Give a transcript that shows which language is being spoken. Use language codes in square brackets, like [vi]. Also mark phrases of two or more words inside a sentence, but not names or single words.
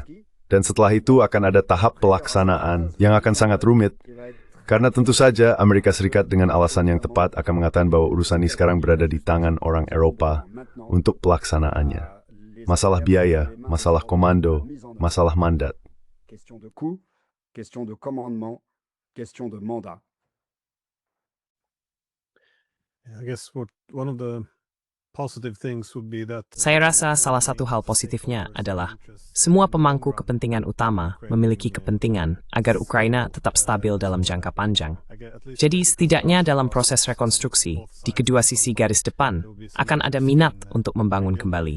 [id] Dan setelah itu akan ada tahap pelaksanaan yang akan sangat rumit, karena tentu saja Amerika Serikat dengan alasan yang tepat akan mengatakan bahwa urusan ini sekarang berada di tangan orang Eropa untuk pelaksanaannya. Masalah biaya, masalah komando, masalah mandat. [fr] Question de coût, question de commandement, question de mandat. [en] I guess one of the positive things would be that [id] Saya rasa salah satu hal positifnya adalah semua pemangku kepentingan utama memiliki kepentingan agar Ukraina tetap stabil dalam jangka panjang. Jadi setidaknya dalam proses rekonstruksi, di kedua sisi garis depan, akan ada minat untuk membangun kembali.